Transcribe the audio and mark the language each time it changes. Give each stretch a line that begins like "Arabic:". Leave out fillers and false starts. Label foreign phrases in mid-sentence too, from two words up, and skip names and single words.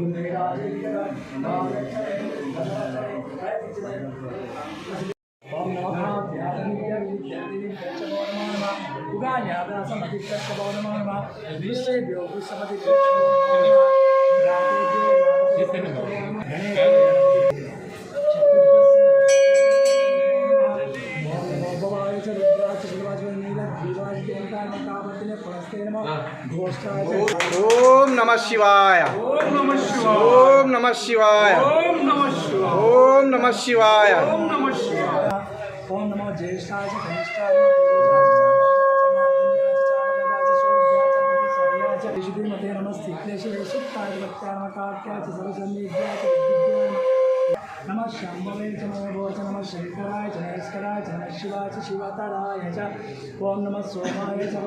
Sanskrit: ఓం నమః युगान्यादासम अधिष्ठस्य नमो नमः विश्वेभ्यो विश्वपतिभ्यो ఓం నమః శివాయ ఓం నమః శివాయ ఓం నమః శివాయ ఓం నమః శివాయ ఓం నమః శివాయ ఓం నమః శివాయ ఓం నమో జ్యేష్ఠాయ కనిష్టాయ నమస్తే नमः शंभवे च नमो च नमः शंकराय च नमस्कराय च नमः शिवाय च शिवतराय च ओम नमः सोमाय च